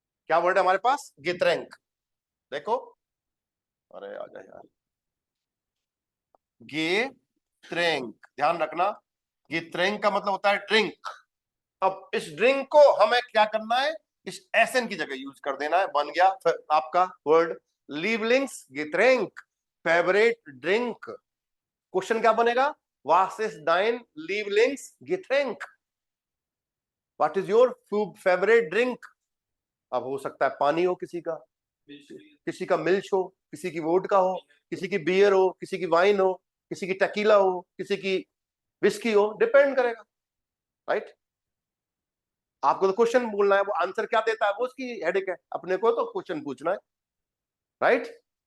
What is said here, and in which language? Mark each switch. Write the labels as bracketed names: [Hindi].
[Hindi] क्या वर्ड है हमारे पास, गित्रैंक। देखो, अरे आजा यार, गित्रैंक, ध्यान रखना, गित्रैंक का मतलब होता है ड्रिंक। अब इस ड्रिंक को हमें क्या करना है, इस एसन की जगह यूज कर देना है, बन गया आपका वर्ड [German] लीवलिंग्स गित्रैंक, [English] Favourite drink. [Hindi] क्वेश्चन क्या बनेगा, [German] Was ist dein Lieblingsgetränk? [English] What is your favorite drink? [Hindi] अब हो सकता है पानी हो किसी का, किसी का मिल्क हो, किसी की वोडका हो, किसी की बियर हो, किसी की वाइन हो, किसी की टकीला हो, किसी की विस्की हो, डिपेंड करेगा, राइट? आपको तो क्वेश्चन बोलना है, वो आंसर क्या देता है वो उसकी हेडेक है, अपने को तो क्वेश्चन पूछना है, राइट?